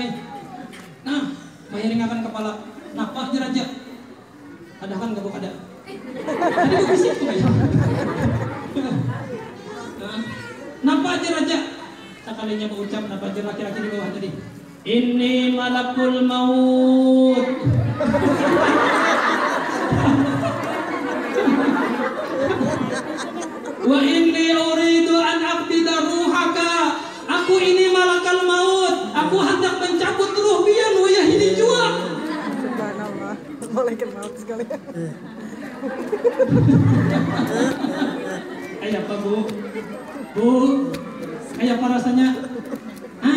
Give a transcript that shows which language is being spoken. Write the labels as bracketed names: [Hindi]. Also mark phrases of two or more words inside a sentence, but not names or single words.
[Banjar] Nah, bayarin akan kepala. Napa aja raja? Ada kan gak ada? Tadi berbisik tuh kayak. Napa aja raja? Sekalinya mengucap napa aja laki-laki di bawah tadi. Ini [Arabic] malakul maut. Wa inni uridu an aqbida ruhaka. [Banjar] Aku ini [Arabic] malakal maut. [Banjar] Aku hendak mencabut ruh pian wayah ini jua. Subhanallah. Malaikat maut sekali. Kayak apa bu? Bu, kayak apa rasanya? Hah?